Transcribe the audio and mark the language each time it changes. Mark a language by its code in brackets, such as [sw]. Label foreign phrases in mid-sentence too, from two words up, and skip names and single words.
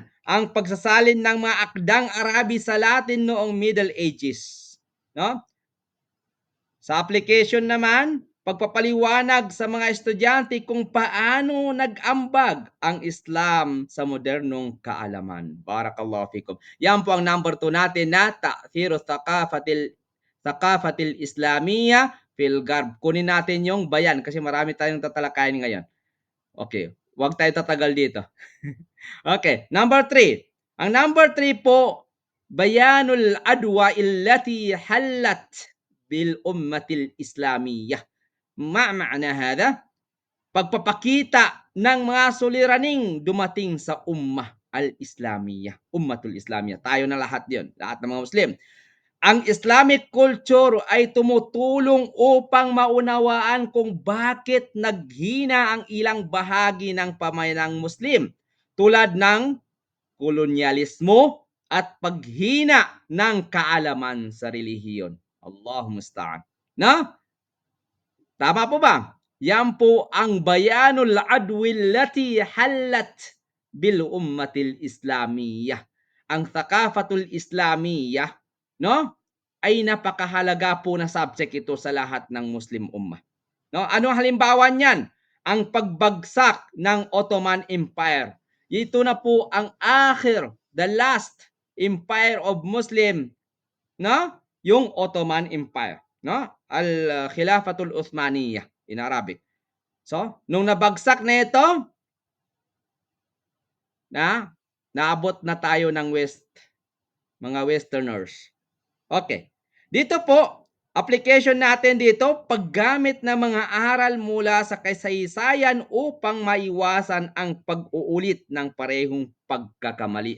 [tl] Ang pagsasalin ng mga akdang Arabi sa Latin noong Middle Ages. No? Sa application naman, pagpapaliwanag sa mga estudyante kung paano nag-ambag ang Islam sa [en] modernong kaalaman. [ar] بارك الله فيكم. [tl] Yan po ang number 2 natin na [ar] تأثير الثقافة الإسلامية في الغرب. [tl] Kunin natin yung bayan kasi marami tayong tatalakayin ngayon. Okay, huwag tayo tatagal dito. Okay, number 3. Ang number 3 po, [ar] بيان الأدواء التي حلت بالأمة الإسلامية. معنى هذا? [tl] Pagpapakita ng mga suliraning dumating sa [ar] الأمة الإسلامية, الأمة الإسلامية. [tl] Tayo na lahat 'yon, lahat ng mga Muslim. Ang [en] Islamic culture [tl] ay tumutulong upang maunawaan kung bakit naghina ang ilang bahagi ng pamayanang Muslim tulad ng kolonyalismo at paghina ng kaalaman sa relihiyon. [ar] الله المستعان. [tl] No? Tama po ba? Yan po ang [ar] بيان الأدواء التي حلت بالأمة الإسلامية. [tl] Ang [ar] الثقافة الإسلامية, [tl] no? Ay napakahalaga po na subject ito sa lahat ng Muslim ummah. No? Ano ang halimbawa niyan? Ang pagbagsak ng Ottoman Empire. Ito na po ang [en] the last empire of Muslim, [tl] no? Yung Ottoman Empire, no? [en] Al-Khilafatul Uthmaniyah in Arabic. [tl] So, nung nabagsak na ito, naabot na tayo ng West, mga Westerners. Okay. Dito po, application natin dito, paggamit ng mga aral mula sa kasaysayan upang maiwasan ang pag-uulit ng parehong pagkakamali.